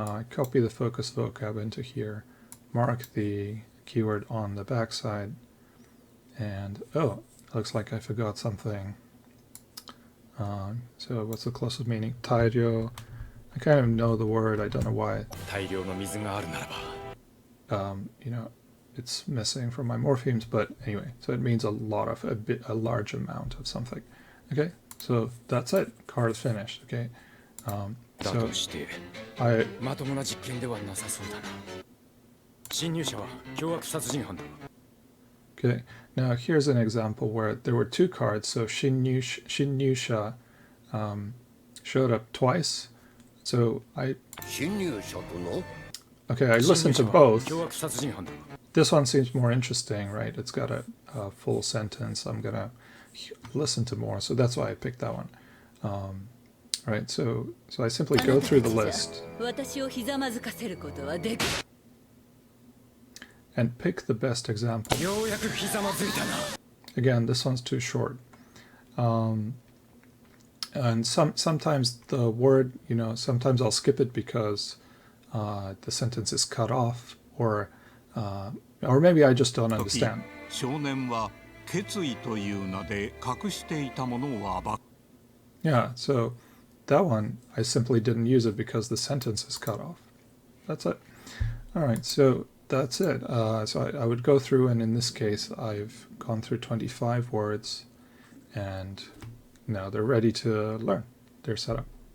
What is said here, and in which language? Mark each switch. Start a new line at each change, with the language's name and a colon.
English: copy the focus vocab into here, mark the keyword on the backside, and oh, looks like I forgot something. So what's the closest meaning? Tairyo. I kind of know the word, I don't know why.
Japanese: 大量の水があるならば
English: You know, it's missing from my morphemes, but anyway, so it means a large amount of something. Okay, so that's it. Card is finished. Okay,
Japanese: だ
English: so
Japanese: として
English: I
Japanese: まともな実験ではなさそうだな侵入者は凶悪殺人犯だ
English: okay. Now here's an example where there were two cards. So Shinyusha showed up twice. So I listened to both.
Japanese: 凶悪殺人犯だ
English: This one seems more interesting, right? It's got a full sentence. I'm gonna listen to more, so that's why I picked that one. Right, so I simply go through the list
Japanese: 私をひざまずかせることはでき
English: and pick the best example.
Japanese: ようやくひざまずいたな
English: Again, this one's too short. And sometimes the word, you know, sometimes I'll skip it because the sentence is cut off, or maybe I just don't understand.
Japanese: 少年は決意という名で隠していたものを暴く
English: Yeah, so that one, I simply didn't use it because the sentence is cut off. That's it. All right, so that's it. So I would go through, and in this case, I've gone through 25 words, and now they're ready to learn. They're set up.